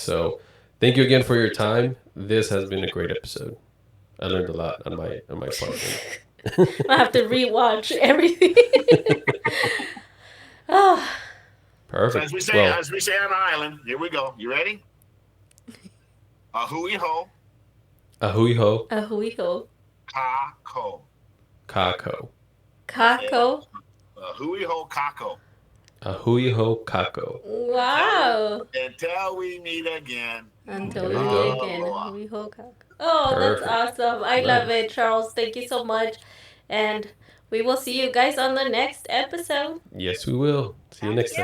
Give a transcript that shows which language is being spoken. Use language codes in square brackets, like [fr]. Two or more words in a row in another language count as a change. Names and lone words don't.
[en] So thank you again for your time. This has been a great episode. I learned a lot on my part. I have to rewatch everything. Oh. Perfect. So as we say on the island, here we go. You ready? [haw] Ahui ho. Ahui ho. Ahui ho. Kako. Kako. Kako. Ahui ho kako. Ahui ho kako. [en] Wow. Until we meet again. Until There we you meet go. again. [haw] Ahui ho kako. [en] Oh, Perfect. that's awesome. I love it, Charles. Thank you so much. And we will see you guys on the next episode. Yes, we will. See you next time.